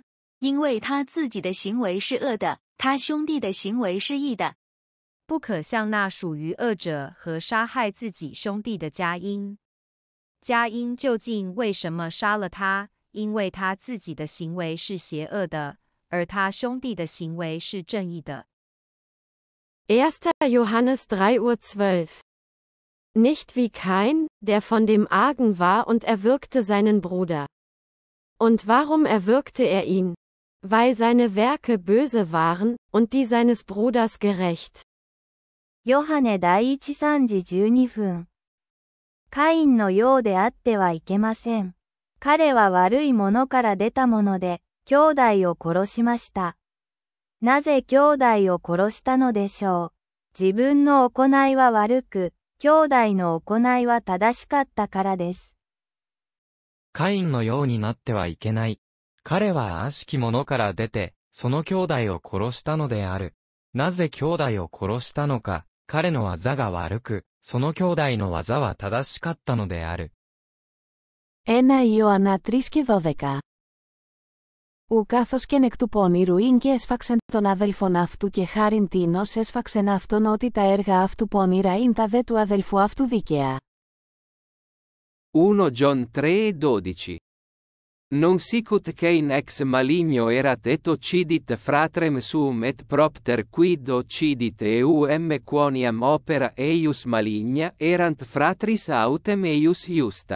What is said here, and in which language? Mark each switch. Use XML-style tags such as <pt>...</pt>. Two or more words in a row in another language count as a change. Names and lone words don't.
<zh>因为他自己的行为是恶的，他兄弟的行为是义的。不可像那属于恶者和杀害自己兄弟的迦因。迦因究竟为什么杀了他？因为他自己的行为是邪恶的，而他兄弟的行为是正义的。</zh> <de>1. Johannes 3:12. Nicht wie Kain, der von dem Argen war und erwürgte seinen Bruder. Und warum erwürgte er ihn? Weil seine Werke böse waren, und die seines Bruders gerecht.</de> <ja>ヨハネ第一3時12分。カインのようであってはいけません。彼は悪いものから出たもので、兄弟を殺しました。なぜ兄弟を殺したのでしょう。自分の行いは悪く、兄弟の行いは正しかったからです。カインのようになってはいけない。彼は悪しきものから出て、その兄弟を殺したのである。なぜ兄弟を殺したのか、彼の技が悪く、その兄弟の技は正しかったのである。</ja> <el>1 Ioana 3:12. Ου καθώς και εκ του πονηρού ειν και έσφαξεν τον αδελφον αυτού και χάριν τίνος έσφαξεν αυτόν ότι τα έργα αυτού πονήρα ειν τα δε του αδελφού αυτού δίκαια.</el> <la>1 John 3:12 Non sicut Cain ex maligno erat et occidit fratrem suum et propter quid occidit eum quoniam opera eius maligna erant fratris autem eius iusta.</la>